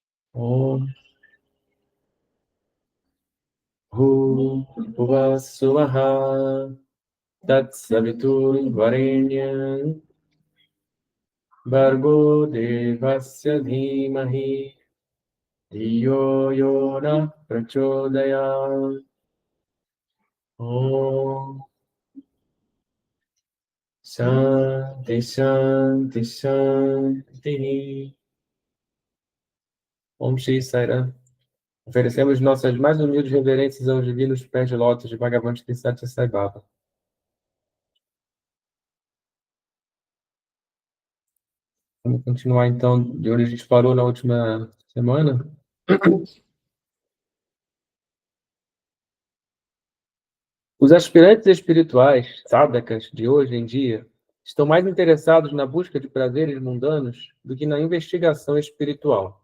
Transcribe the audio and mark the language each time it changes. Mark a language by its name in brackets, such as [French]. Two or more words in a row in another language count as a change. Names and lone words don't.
[Sanskrit] ॐ भुवः स्वाहा तत् सवितुर् वरेण्यं बर्गो देवस्य धीमहि धियो योन प्रचोदयम्. ॐ शान्ति शान्ति शान्ति. ॐ श्री साईराम. [Portuguese] Oferecemos nossas mais humildes reverências aos divinos pés de lótus de Bhagavan Satya Sai Baba. Vamos continuar, então, de onde a gente parou na última semana. Os aspirantes espirituais, sadhakas, de hoje em dia, estão mais interessados na busca de prazeres mundanos do que na investigação espiritual.